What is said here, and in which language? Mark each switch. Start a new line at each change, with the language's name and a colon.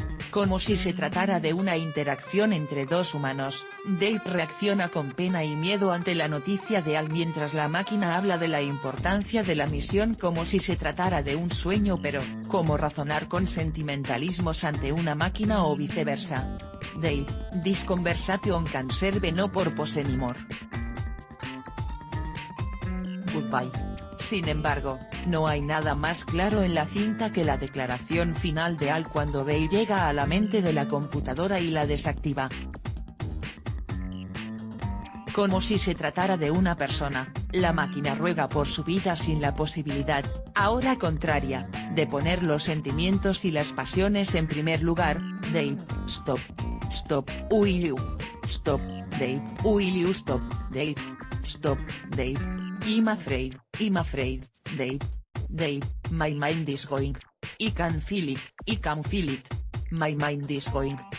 Spanish: Como si se tratara de una interacción entre dos humanos, Dave reacciona con pena y miedo ante la noticia de HAL mientras la máquina habla de la importancia de la misión como si se tratara de un sueño pero, ¿cómo razonar con sentimentalismos ante una máquina o viceversa?
English: Dave, this conversation can serve no purpose anymore. Goodbye.
Spanish: Sin embargo, no hay nada más claro en la cinta que la declaración final de HAL cuando Dave llega a la mente de la computadora y la desactiva. Como si se tratara de una persona, la máquina ruega por su vida sin la posibilidad, ahora contraria, de poner los sentimientos y las pasiones en primer lugar.
English: Dave, stop. Stop, will you? Stop, Dave, will you stop, Dave? Stop, Dave. I'm afraid, Dave. Dave, my mind is going. I can feel it. My mind is going.